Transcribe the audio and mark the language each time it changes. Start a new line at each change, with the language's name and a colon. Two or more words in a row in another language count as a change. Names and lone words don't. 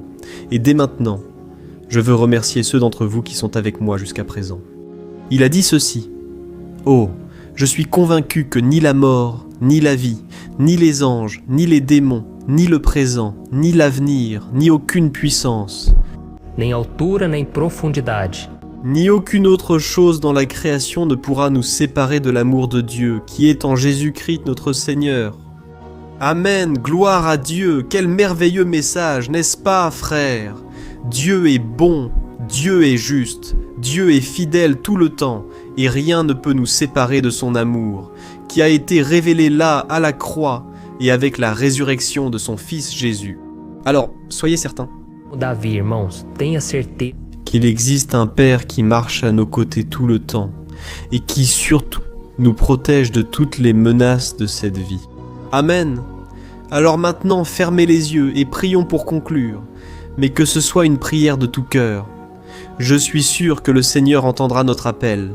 French: Et dès maintenant, je veux remercier ceux d'entre vous qui sont avec moi jusqu'à présent. Il a dit ceci: « Oh, je suis convaincu que ni la mort, ni la vie, ni les anges, ni les démons, ni le présent, ni l'avenir, ni aucune puissance,
Portuguese: nem altura nem profundidade,
French: ni aucune autre chose dans la création ne pourra nous séparer de l'amour de Dieu qui est en Jésus-Christ notre Seigneur. » Amen, gloire à Dieu, quel merveilleux message, n'est-ce pas, frères? Dieu est bon, Dieu est juste, Dieu est fidèle tout le temps, et rien ne peut nous séparer de son amour, qui a été révélé là, à la croix, et avec la résurrection de son Fils Jésus. Alors, soyez certains
Portuguese: Davi, irmãos, tenha certeza
French: qu'il existe un Père qui marche à nos côtés tout le temps, et qui surtout nous protège de toutes les menaces de cette vie. Amen. Alors maintenant, fermez les yeux et prions pour conclure, mais que ce soit une prière de tout cœur. Je suis sûr que le Seigneur entendra notre appel.